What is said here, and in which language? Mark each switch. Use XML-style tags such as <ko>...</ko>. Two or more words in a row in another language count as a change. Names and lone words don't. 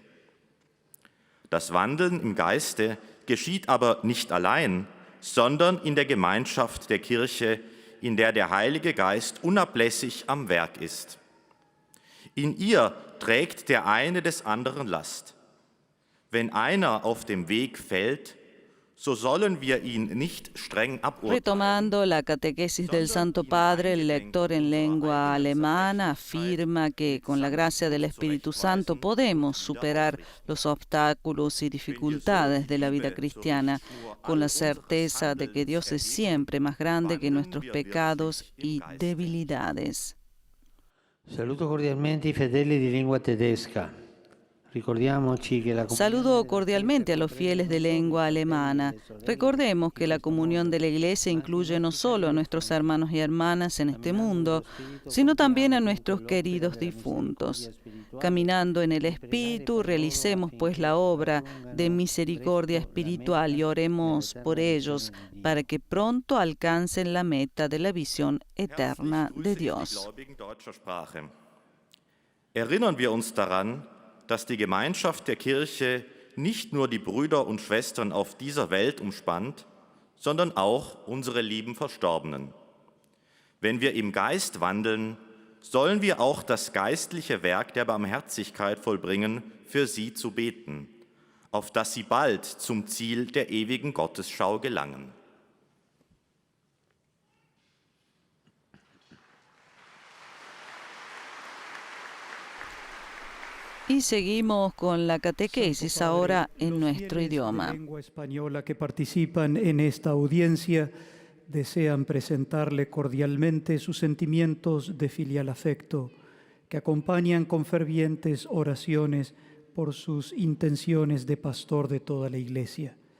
<de>Das Wandeln im Geiste geschieht aber nicht allein, sondern in der Gemeinschaft der Kirche, in der der Heilige Geist unablässig am Werk ist. In ihr trägt der eine des anderen Last. Wenn einer auf dem Weg fällt, so sollen wir ihn nicht streng aburteilen.</de> <es>Retomando la catequesis del Santo Padre, el lector en lengua alemana afirma que con la gracia del Espíritu Santo podemos superar los obstáculos y dificultades de la vida cristiana con la certeza de que Dios es siempre más grande que nuestros pecados y debilidades.</es> <it>Saluto cordialmente i fedeli di lingua tedesca.</it> <es>Saludo cordialmente a los fieles de lengua alemana. Recordemos que la comunión de la Iglesia incluye no solo a nuestros hermanos y hermanas en este mundo, sino también a nuestros queridos difuntos. Caminando en el Espíritu, realicemos pues la obra de misericordia espiritual y oremos por ellos para que pronto alcancen la meta de la visión eterna de Dios.</es> <de>Erinnern wir uns daran, dass die Gemeinschaft der Kirche nicht nur die Brüder und Schwestern auf dieser Welt umspannt, sondern auch unsere lieben Verstorbenen. Wenn wir im Geist wandeln, sollen wir auch das geistliche Werk der Barmherzigkeit vollbringen, für sie zu beten, auf dass sie bald zum Ziel der ewigen Gottesschau gelangen.</de> <es>Y seguimos con la catequesis ahora en nuestro idioma. Lengua española que participan en esta audiencia desean presentarle cordialmente sus sentimientos de filial afecto, que acompañan con fervientes oraciones por sus intenciones de pastor de toda la Iglesia.</es>